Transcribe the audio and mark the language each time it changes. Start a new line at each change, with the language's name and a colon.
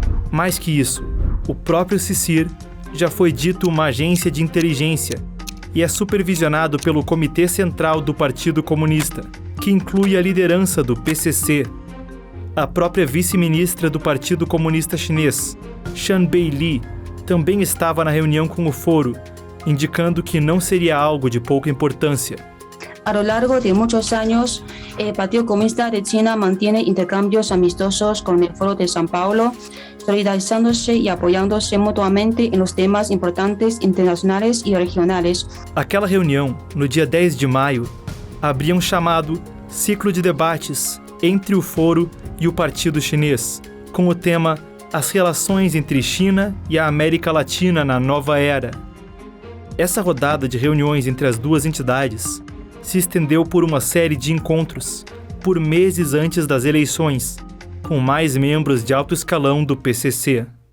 Portuguese: Mais que isso, o próprio CSIR já foi dito uma agência de inteligência e é supervisionado pelo Comitê Central do Partido Comunista, que inclui a liderança do PCC. A própria vice-ministra do Partido Comunista Chinês, Shan Beili, também estava na reunião com o foro, indicando que não seria algo de pouca importância.
Spanish: A lo largo de muchos años, el Partido Comunista de China mantiene intercambios amistosos con el Foro de São Paulo, solidarizándose y apoyándose mutuamente en los temas importantes internacionales y regionales.
Portuguese: Aquela reunião, no dia 10 de maio, abria um chamado ciclo de debates entre o foro e o Partido Chinês, com o tema As relações entre China e a América Latina na nova era. Essa rodada de reuniões entre as duas entidades se estendeu por uma série de encontros, por meses antes das eleições, com mais membros de alto escalão do PCC.